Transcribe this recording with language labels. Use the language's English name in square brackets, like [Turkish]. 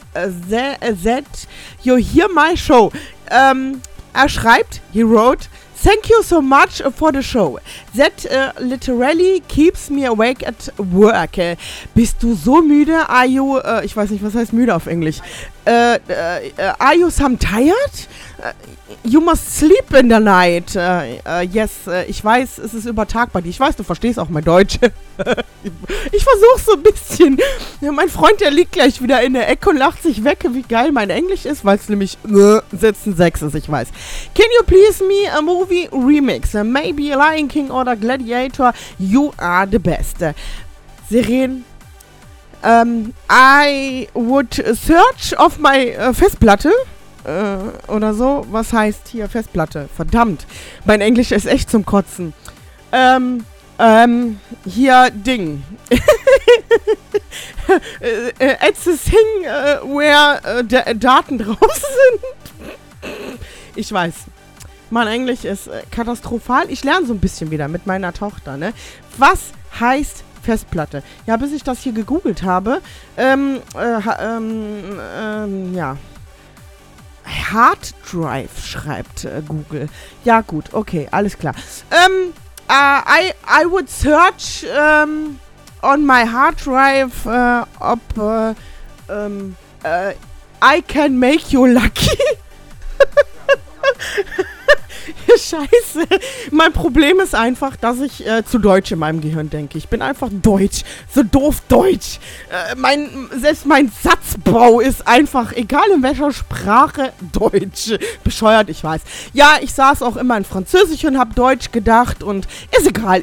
[English] I love that you hear my show. [German] Er schreibt, [English] he wrote, thank you so much for the show. That literally keeps me awake at work. [German] Bist du so müde? [English] Are you, [German] ich weiß nicht, was heißt müde auf Englisch? [English] Are you some tired? You must sleep in the night. [German] Yes, ich weiß, es ist übertragbar. Ich weiß, du verstehst auch mein Deutsch. Ich versuch's so ein bisschen. Ja, mein Freund, der liegt gleich wieder in der Ecke und lacht sich weg, wie geil mein Englisch ist, weil es nämlich Sitzen 6 ist, ich weiß. [English] Can you please me a movie remix? Maybe Lion King oder Gladiator. You are the best. Siren. I would search of my Festplatte. [German] Oder so. Was heißt hier Festplatte? Verdammt. Mein Englisch ist echt zum Kotzen. Hier Ding. [English] it's a thing where [German] Daten drauf sind. Ich weiß. Mein Englisch ist katastrophal. Ich lerne so ein bisschen wieder mit meiner Tochter, ne? Was heißt Festplatte? Ja, bis ich das hier gegoogelt habe, ja. Hard Drive, schreibt Google. Ja, gut, okay, alles klar. [English] I would search on my Hard Drive, ob I can make you lucky. [German] Scheiße. Mein Problem ist einfach, dass ich zu Deutsch in meinem Gehirn denke. Ich bin einfach Deutsch. So doof Deutsch. Selbst mein Satzbau ist einfach, egal in welcher Sprache, Deutsch. Bescheuert, ich weiß. Ja, ich saß auch immer in Französisch und hab Deutsch gedacht und ist egal.